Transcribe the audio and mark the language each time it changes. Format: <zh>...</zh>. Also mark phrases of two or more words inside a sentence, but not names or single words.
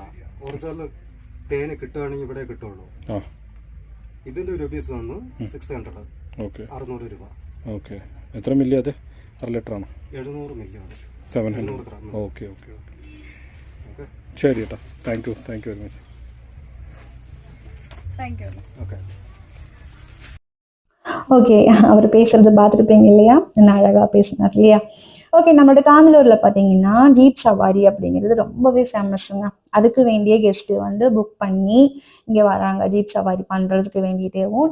<ml>ഒറിജിനൽ തേന് കിട്ടുകയാണെങ്കിൽ ഇവിടെ കിട്ടുള്ളൂ. ഇതിന്റെ റുപ്പീസ് വന്ന് 600, 600 രൂപ. എത്ര മില്ലി? അത് 1 ലിറ്റർ ആണ്. 700 മില്ലി ആണ്. 700 ഗ്രാം. ശരി ഏട്ടാ,</ml> <en>thank you very much.</en> <ta>ஓகே, அவர் பேசுறது பார்த்துருப்பீங்க இல்லையா, என்ன அழகாக பேசினார் இல்லையா. ஓகே, நம்மளோட காந்தலூரில் பார்த்தீங்கன்னா ஜீப் சவாரி அப்படிங்கிறது ரொம்பவே ஃபேமஸுங்க. அதுக்கு வேண்டிய கெஸ்ட்டு வந்து புக் பண்ணி இங்கே வராங்க ஜீப் சவாரி பண்ணுறதுக்கு வேண்டிகிட்டேவும்.</ta>